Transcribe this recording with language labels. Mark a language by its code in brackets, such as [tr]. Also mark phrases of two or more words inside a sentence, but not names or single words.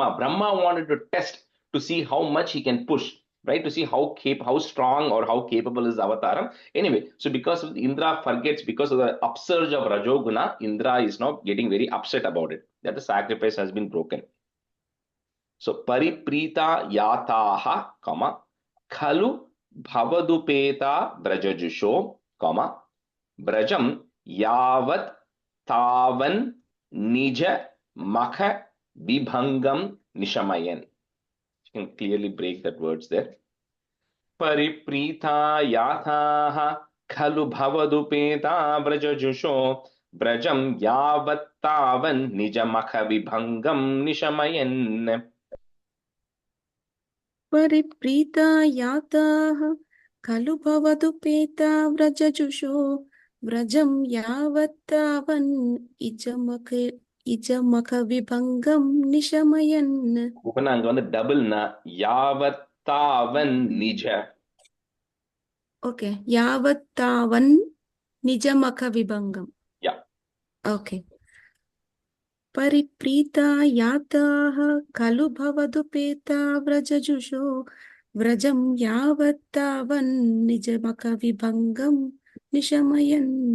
[en] Brahma wanted to test to see how much he can push, right? To see how strong or how capable is Avataram. Anyway, so because of Indra forgets, because of the upsurge of Rajoguna, Indra is now getting very upset about it, that the sacrifice has been broken. [sa] So परिप्रीता याताः खलु भवदुपेता व्रजजुषो व्रजं यावत् तावन् निज मख विभङ्गं निशमयन्. [en] You can clearly break that words there. [sa] परिप्रीता याताः खलु भवदुपेता व्रजजुषो व्रजं यावत्तावन् निजमख विभङ्गं निशमयन्. परिप्रीता याताः खलु भवदुपेता व्रजजुषो व्रजं यावत्तावन् इजमख विभंगं निशमयन्. [ta] Upana அங்க வந்து டபுள் ந [sa] यावत्तावन् निज. Okay, यावत्तावन् निजमख विभंगम. [en] Yeah. Okay. [sa] परिप्रीता याताः खलु भवदुपेता व्रजजुषो व्रजं यावत्तावन् निजमख विभंगं निशमयन्.